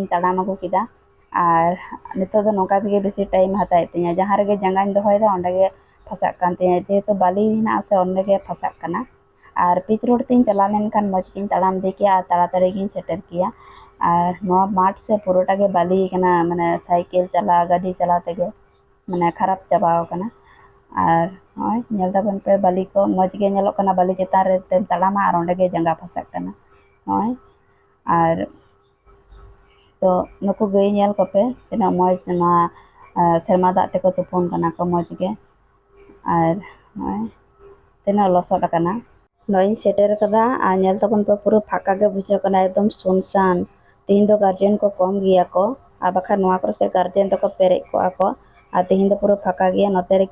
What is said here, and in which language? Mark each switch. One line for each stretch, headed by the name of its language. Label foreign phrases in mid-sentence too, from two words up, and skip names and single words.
Santali: ताड़ाम अगु किदा और नितो दो नोका तेगे बेसी टाइम हताय तिया जहाँ रे गे जंगान दोहयदा ओंडे गे फसाक कान तिया जेहेतु बाली हिना से ओंडे गे फसाक कना और पिच रोड तीन चला लेनखान मज किन ताड़ाम दे किया ताड़ाताड़ी गिन सेटर किया और नोआ माठ से पुरोटा गे बाली कना माने साइकिल चला गाड़ी चला तेगे माने खराब चाबाव कना और नय नेल दाबन पे बाली को मज गे नेलो कना बाली चेतान रे तेम ताड़ामा और ओंडे गे जंगा फसाक कना ᱱᱚᱜᱼᱚᱭ ᱟᱨ ᱛᱚ ᱱᱩᱠᱩ ᱜᱟᱹᱭ ᱧᱮᱞ ᱠᱚᱯᱮ ᱛᱤᱱᱟᱹᱜ ᱢᱚᱡᱽ ᱱᱚᱣᱟ ᱥᱮᱨᱢᱟ ᱫᱟᱜ ᱛᱮᱠᱚ ᱛᱩᱯᱩᱱ ᱠᱟᱱᱟ ᱠᱚ ᱢᱚᱡᱽ ᱜᱮ ᱟᱨ ᱱᱚᱜᱼᱚᱭ ᱛᱤᱱᱟᱹᱜ ᱞᱚᱥᱚᱫ ᱟᱠᱟᱱᱟ ᱱᱚᱜᱼᱚᱭ ᱤᱧ ᱥᱮᱴᱮᱨ ᱟᱠᱟᱫᱟ ᱟᱨ ᱧᱮᱞ ᱛᱟᱵᱚᱱ ᱯᱮ ᱯᱩᱨᱟᱹ ᱯᱷᱟᱸᱠᱟ ᱜᱮ ᱵᱩᱡᱷᱟᱹᱜ ᱠᱟᱱᱟ ᱮᱠᱫᱚम ᱥᱩᱱᱥᱟᱱ ᱛᱤᱦᱤᱧ ᱫᱚ ᱜᱟᱨᱡᱮᱱ ᱠᱚ ᱠᱚᱢ ᱜᱮᱭᱟ ᱠᱚ ᱟᱨ ᱵᱟᱠᱷᱟᱱ ᱱᱚᱣᱟ ᱠᱚᱨᱮ ᱥᱮ ᱜᱟᱨᱡᱮᱱ ᱫᱚᱠᱚ ᱯᱮᱨᱮᱡ ᱠᱚᱜᱼᱟ ᱠᱚ ᱟᱨ ᱛᱤᱦᱤᱧ ᱫᱚ ᱯᱩᱨᱟᱹ ᱯᱷᱟᱸᱠᱟ ᱜᱮᱭᱟ ᱱᱚᱛᱮ ᱨᱮ